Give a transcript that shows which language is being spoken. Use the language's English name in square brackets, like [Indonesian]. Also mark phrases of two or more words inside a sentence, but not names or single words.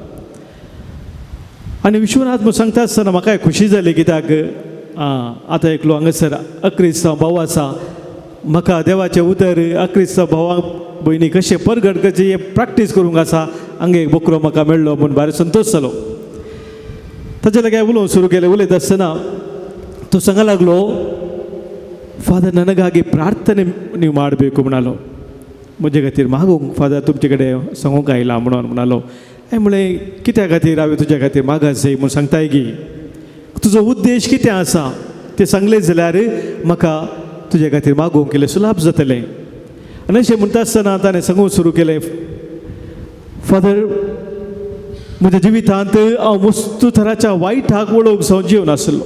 [Konkani] आनी विश्वनाथ म्हणून सांगता आसतना म्हाका खुशी जाली कित्याक आतां एकलो हांगासर अक्रिस्तांव भाव आसा. म्हाका देवाचें उतर अक्रिस्तांव भावां भयणी कशें परगट करचें हें प्रॅक्टीस करूंक आसा. हांगा एक बोकरो म्हाका मेळ्ळो म्हूण भारी संतोश जालो. ताचे लागीं उलोवंक सुरू केलें. उलयता आसतना तो सांगा लागलो फादर [Kannada] ನನಗಾಗಿ ಪ್ರಾರ್ಥನೆ ನೀವು ಮಾಡಬೇಕು [Konkani] म्हणालो. म्हजे खातीर मागूंक फादर तुमचे कडेन सांगूंक आयला म्हणून म्हणालो. हांवें म्हणलें कित्या खातीर हांवें तुज्या खातीर मागास जाय म्हूण सांगताय गी. तुजो उद्देश कितें आसा तें सांगलें जाल्यार म्हाका तुजे खातीर मागूंक केलें सुलाभ जातलें. आनी अशें म्हणटा आसतना ताणें सांगूंक सुरू केलें फादर म्हज्या जिवितांत हांव मस्त तराच्या वायटाक वळोवंक जावन जिवन आशिल्लो.